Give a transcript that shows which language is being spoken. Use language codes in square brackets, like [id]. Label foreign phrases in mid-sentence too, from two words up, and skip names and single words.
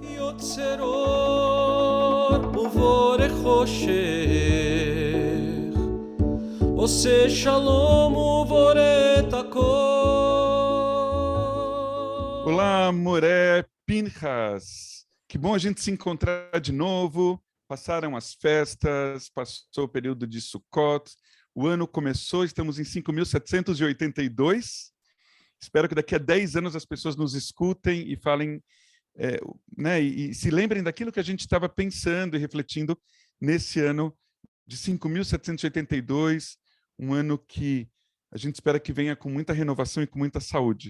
[he] יוצר ובורא חושך, עושה שלום ובורא את הכל. [pt] Olá, Moré Pinchas. Que bom a gente se encontrar de novo. Passaram as festas, passou o período de Sukkot, o ano começou, estamos em 5.782. Espero que daqui a 10 anos as pessoas nos escutem e falem, né, e se lembrem daquilo que a gente estava pensando e refletindo nesse ano de 5.782, um ano que a gente espera que venha com muita renovação e com muita saúde.